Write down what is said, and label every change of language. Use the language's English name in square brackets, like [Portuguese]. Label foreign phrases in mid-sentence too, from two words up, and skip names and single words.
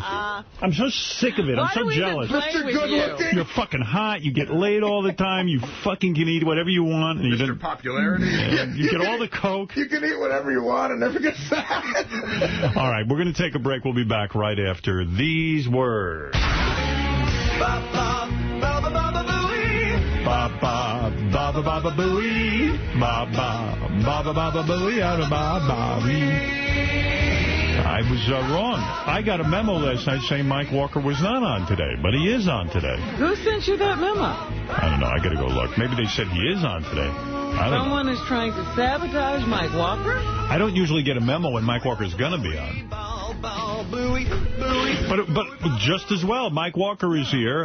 [English] I'm so sick of it. I'm so jealous. Mr. Good Looking. You're fucking hot. You get laid all the time. You fucking can eat whatever you want. And Mr. Popularity. You get all the coke. You can eat whatever you want and never get fat. All right, we're going to take a break. We'll be back right after these words. Ba ba ba ba ba ba booey, ba ba ba ba ba ba booey, out of ba ba bee. I was wrong. I got a memo last night saying Mike Walker was not on today, but he is on today. Who sent you that memo? I don't know. I got to go look. Maybe they said he is on today. Someone is trying to sabotage Mike Walker? I don't usually get a memo when Mike Walker's going to be on. But just as well, Mike Walker is here.